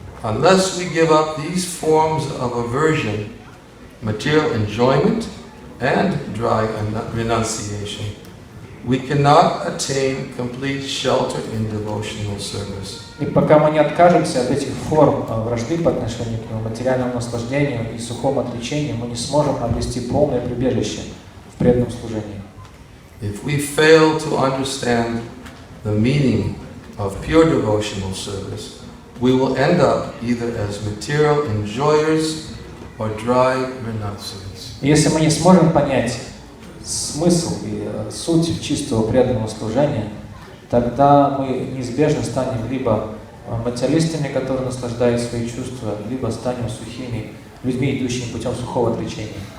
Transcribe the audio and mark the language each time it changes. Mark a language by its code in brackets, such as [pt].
[en] Unless we give up these forms of aversion, material enjoyment and dry renunciation, we cannot attain complete shelter in devotional service. [ru] И пока мы не откажемся от этих форм вражды по отношению к нему, материальному наслаждению и сухому отречению, мы не сможем обрести полное прибежище в преданном служении. [en] If we fail to understand the meaning of pure devotional service, we will end up either as material enjoyers or dry renunciants. [ru] Если мы не сможем понять смысл и суть чистого преданного служения, тогда мы неизбежно станем либо материалистами, которые наслаждают свои чувства, либо станем сухими людьми, идущими путем сухого отречения.